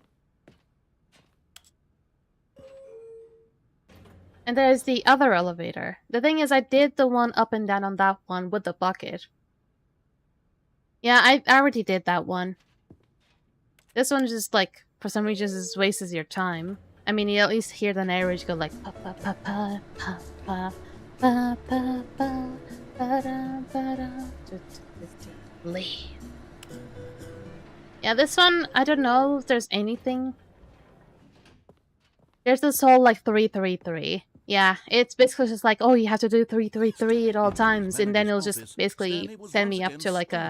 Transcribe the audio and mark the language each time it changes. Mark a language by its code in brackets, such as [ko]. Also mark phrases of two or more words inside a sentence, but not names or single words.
[en] And there's the other elevator. The thing is, I did the one up and down on that one with the bucket. Yeah, I already did that one. This one just like, for some reason, just wastes your time. I mean, you at least hear the narrator go like pa pa pa pa pa pa pa pa pa pa da pa da. Leave. Yeah, this one, I don't know if there's anything. There's this whole like 333. Yeah, it's basically just like, oh, you have to do 333 at all times, and then it'll just basically send me up to like a...